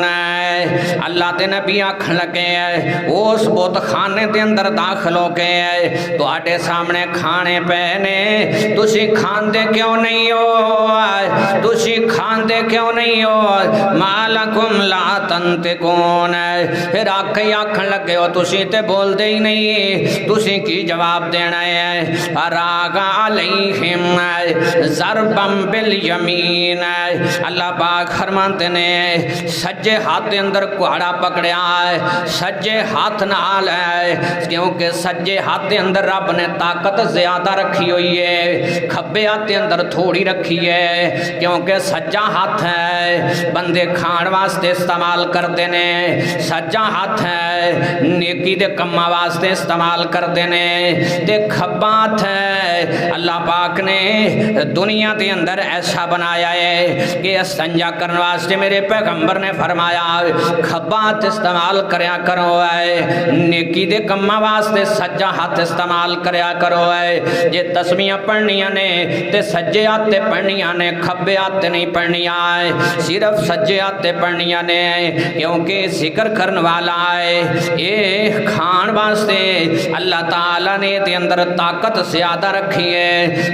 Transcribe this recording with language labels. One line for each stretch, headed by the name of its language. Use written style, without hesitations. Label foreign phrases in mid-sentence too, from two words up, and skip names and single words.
Punjabi: ਅੱਲਾਹ ਕੇ ਨਬੀ ਆਖਣ ਲੱਗੇ ਉਸ ਬੁੱਤਖ਼ਾਨੇ ਕੇ ਅੰਦਰ ਦਾਖ਼ਲ ਹੋ ਗਏ ਤੁਹਾਡੇ ਸਾਹਮਣੇ ਖਾਣੇ ਪਏ ਨੇ ਤੁਸੀਂ ਖਾਂਦੇ ਕਿਉਂ ਨਹੀਂ ਹੋ, ਤੁਸੀਂ ਖਾਂਦੇ ਕਿਉਂ ਨਹੀਂ ਹੋ।
Arabic: ما لكم لا تنطقون.
Punjabi: ਫਿਰ ਆਖਣ ਲੱਗੇ ਹੋ ਤੁਸੀਂ ਤੇ ਬੋਲਦੇ ਹੀ ਨਹੀਂ, ਤੁਸੀਂ ਕੀ ਜਵਾਬ ਦੇਣਾ ਹੈ।
Arabic: فراغ عليهم ضربا باليمين.
Punjabi: ਅੱਲਾਹ ਪਾਕ ਫ਼ਰਮਾਤੇ ਨੇ ਸੱਜੇ ਹਾਥ ਕੇ ਅੰਦਰ ਕੁਹਾੜਾ ਪਕੜਿਆ ਹੈ ਸੱਜੇ ਹਾਥ ਨਾਲ ਹੈ ਕਿਉਂਕਿ ਸੱਜੇ ਹਾਥ ਕੇ ਅੰਦਰ ਰੱਬ ਨੇ ਤਾਕਤ ਜ਼ਿਆਦਾ ਰੱਖੀ ਹੋਈ ਹੈ, ਖੱਬੇ ਹਾਥ ਕੇ ਅੰਦਰ ਥੋੜ੍ਹੀ ਰੱਖੀ ਹੈ ਕਿਉਂਕਿ ਸੱਜਾ ਹਾਥ ਹੈ ਬੰਦੇ ਖਾਣ ਵਾਸਤੇ ਇਸਤੇਮਾਲ ਕਰਤੇ ਨੇ, ਸੱਜਾ ਹਾਥ ਹੈ ਨੇਕੀ ਦੇ ਕੰਮਾਂ ਵਾਸਤੇ ਇਸਤੇਮਾਲ ਕਰਤੇ ਨੇ ਤੇ ਖੱਬਾ ਹਾਥ ਹੈ ਅੱਲਾਹ ਪਾਕ ਨੇ ਦੁਨੀਆ ਕੇ ਅੰਦਰ ਐਸਾ ਬਣਾਇਆ ਹੈ ਕਿ ਸੰਜਾ ਕਰਨੇ ਵਾਸਤੇ ਮੇਰੇ ਪੈਗ਼ੰਬਰ ਨੇ ਫ਼ਰਮਾਇਆ ਖੱਬਾ ਹਾਥ ਇਸਤੇਮਾਲ ਕਰਿਆ ਕਰੋ ਨੇਕੀ ਦੇ ਕੰਮਾਂ ਵਾਸਤੇ ਸੱਜਾ ਹਾਥ ਇਸਤੇਮਾਲ ਕਰਿਆ ਕਰੋ ਜੇ ਤਸਬੀਆਂ ਪੜ੍ਹਨੀਆਂ ਨੇ ਤੇ ਸੱਜੇ ਹਾਥ ਤੇ ਪੜ੍ਹਨੀਆਂ ਨੇ ਖੱਬੇ ਹਾਥ ਤੇ ਨਹੀਂ ਪੜ੍ਹਨੀਆਂ ਸਿਰਫ਼ ਸੱਜੇ ਹਾਥ ਤੇ ਪੜ੍ਹਨੀਆਂ ਨੇ ਕਿਉਂਕਿ ਜ਼ਿਕਰ ਕਰਨੇ ਵਾਲਾ ਹੈ ਯੇ ਖਾਣ ਵਾਸਤੇ ਅੱਲਾਹ ਤਾਲਾ ਨੇ ਤੇ ਅੰਦਰ ਤਾਕਤ ਜ਼ਿਆਦਾ ਰੱਖੀ ਹੈ।